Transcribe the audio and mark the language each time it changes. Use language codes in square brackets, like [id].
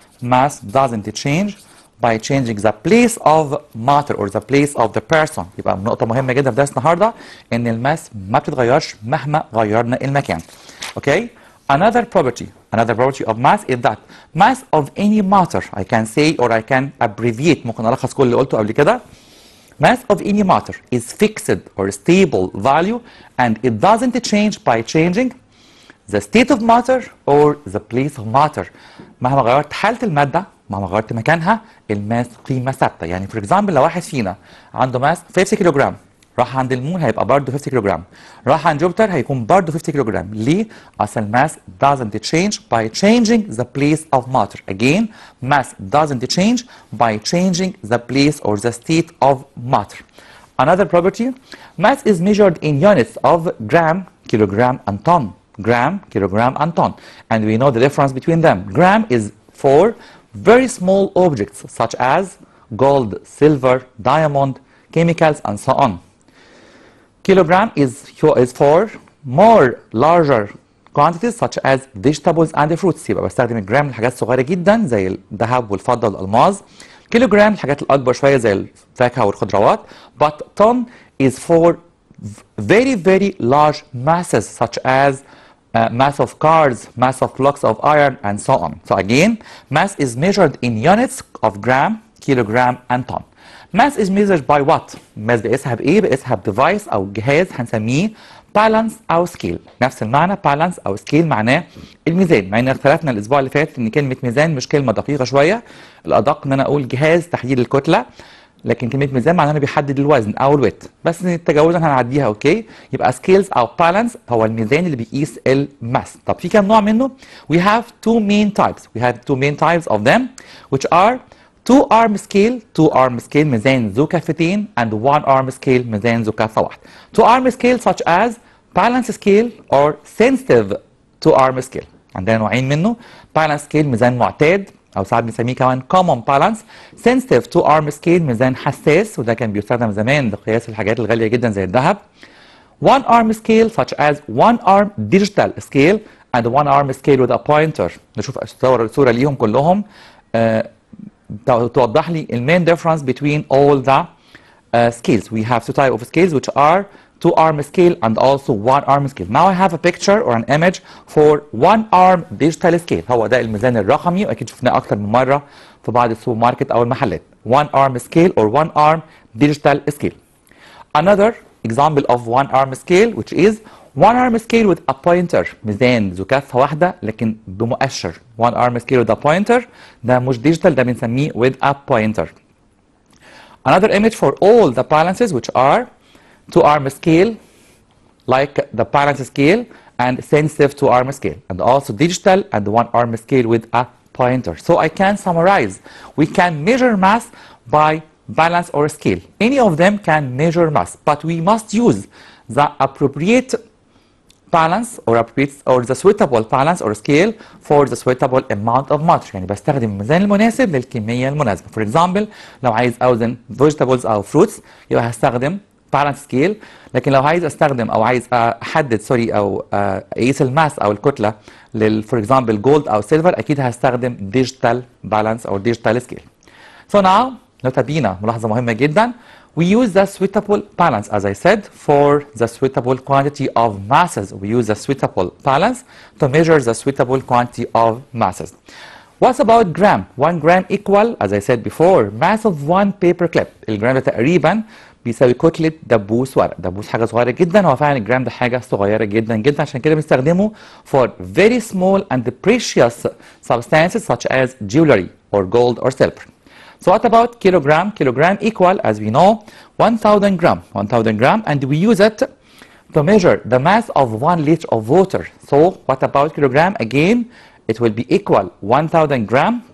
[en] Mass doesn't change by changing the place of matter or the place of the person. [ar] يبقى نقطة مهمة جدا في درس النهارده إن الماس ما بتتغيرش مهما غيرنا المكان. [en] Okay? Another property of mass is that mass of any matter, I can say or I can abbreviate, [ar] ممكن ألخص كل اللي قلته قبل كده. [en] Mass of any matter is fixed or stable value and it doesn't change by changing the state of matter or the place of matter. [ar] مهما غيرت حالة المادة، مهما غيرت مكانها، الماس قيمة ثابتة. يعني [en] for example [ar] لو واحد فينا عنده ماس 50 كيلوغرام، راح عند المون هيبقى برضه 50 كيلوغرام، راح عند جوبيتر هيكون برضه 50 كيلوغرام. ليه؟ أصل الماس [en] doesn't change by changing the place of matter. Again, mass doesn't change by changing the place or the state of matter. Another property, mass is measured in units of gram, kilogram, and ton. Gram, kilogram, and ton. And we know the difference between them. Gram is for very small objects such as gold, silver, diamond, chemicals, and so on. Kilogram is for more larger quantities such as vegetables and fruits. [ar] يبقى بستخدم الجرام لحاجات صغيرة جدا زي الذهب والفضة والألماس. كيلوجرام الحاجات الأكبر شوية زي الفاكهة والخضروات. [en] But ton is for very large masses such as mass of cars, mass of blocks of iron, and so on. So again, mass is measured in units of gram, kilogram, and ton. Mass is measured by what? [ar] mass بقيسها بإيه؟ بقيسها بديفايس أو جهاز هنسميه بالانس أو سكيل. نفس المعنى بالانس أو سكيل معناه الميزان. مع إن اختلفنا الأسبوع اللي فات إن كلمة ميزان مش كلمة دقيقة شوية. الأدق إن أنا أقول جهاز تحديد الكتلة. لكن كلمة ميزان معناها إنه بيحدد الوزن أو الويت. بس تجاوزا هنعديها أوكي. يبقى سكيلز أو بالانس هو الميزان اللي بيقيس الماس. طب في كام نوع منه؟ [en] We have two main types of them which are two arm scale [ar] ميزان ذو كفتين [en] and one arm scale [ar] ميزان ذو كفة واحدة. [en] Two arm scale such as balance scale or sensitive two arm scale. [ar] عندنا نوعين منه. [en] balance scale [ar] ميزان معتاد أو ساعات بنسميه كمان [en] common balance. sensitive two arm scale [ar] ميزان حساس وده كان بيستخدم زمان لقياس الحاجات الغالية جدا زي الذهب. [en] one arm scale such as one arm digital scale and one arm scale with a pointer. [ar] نشوف صورة ليهم كلهم توضح لي المين [en] difference between all the scales. We have two types of scales which are two arm scale and also one arm scale. Now I have a picture or an image for one arm digital scale. [ar] هو ده الميزان الرقمي واكيد شفناه اكتر من مره في بعض السوبر ماركت او المحلات. [en] One arm scale or one arm digital scale. Another example of one arm scale which is one arm scale with a pointer. [ar] ميزان ذو كفة واحدة لكن بمؤشر. [en] One arm scale with a pointer [ar] ده مش [en] digital [ar] ده بنسميه [en] with a pointer. Another image for all the balances which are two arm scale like the balance scale and sensitive two arm scale and also digital and one arm scale with a pointer. So I can summarize. We can measure mass by balance or scale. Any of them can measure mass but we must use the appropriate balance or the suitable balance or scale for the suitable amount of matter. [ar] يعني بستخدم الميزان المناسب للكمية المناسبة. [en] For example [ar] لو عايز أوزن vegetables أو fruits يبقى هستخدم [en] balance scale. [ar] لكن لو عايز استخدم أو عايز أحدد أو أقيس الماس أو الكتلة [en] for example [ar] gold أو silver أكيد هستخدم [en] digital balance [ar] أو [en] digital scale. So now [ar] نوتة بينا ملاحظة مهمة جدا. [en] We use the suitable balance, as I said, for the suitable quantity of masses. We use the suitable balance to measure the suitable quantity of masses. What about gram? 1 gram equal, as I said before, mass of one paper clip. [ar] الجرام ده تقريبا بيساوي كتلة دبوس ورق. دبوس حاجة صغيرة جدا. هو فعلا الجرام ده حاجة صغيرة جدا جدا عشان كده بنستخدمه [en] for very small and precious substances such as jewelry or gold or silver. So what about kilogram? Kilogram equal, as we know, 1,000 gram. 1,000 gram, and we use it to measure the mass of 1 liter of water. So what about kilogram? Again, it will be equal 1,000 gram